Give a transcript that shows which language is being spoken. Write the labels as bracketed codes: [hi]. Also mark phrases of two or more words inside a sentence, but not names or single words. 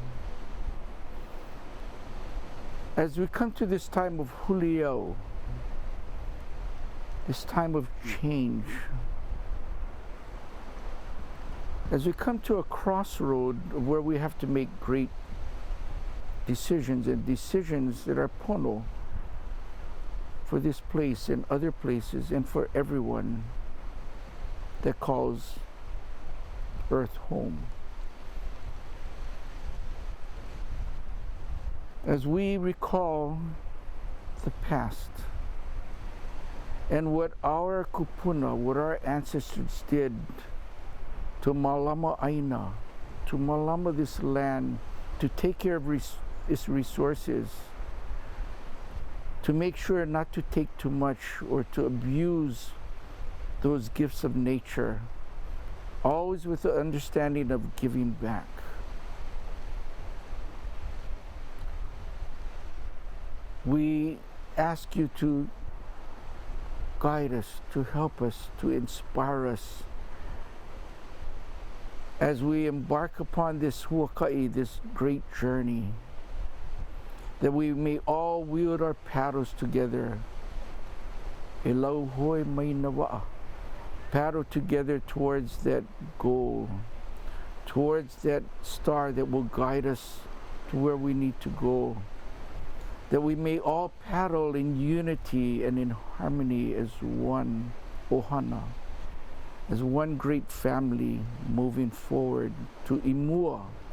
[en] As we come to this time of Huliau, this time of change, as we come to a crossroad where we have to make great decisions, and decisions that are pono for this place and other places and for everyone that calls Earth home. As we recall the past and what our kupuna, what our ancestors did to [haw] malama Aina, [en] to malama this land, to take care of its resources, to make sure not to take too much or to abuse those gifts of nature, always with the understanding of giving back. We ask you to guide us, to help us, to inspire us as we embark upon this huaka'i, this great journey, that we may all wield our paddles together. [haw] E lau hoi mai na wa'a. [en] Paddle together towards that goal, towards that star that will guide us to where we need to go. That we may all paddle in unity and in harmony as one ohana, as one great family moving forward to Imua,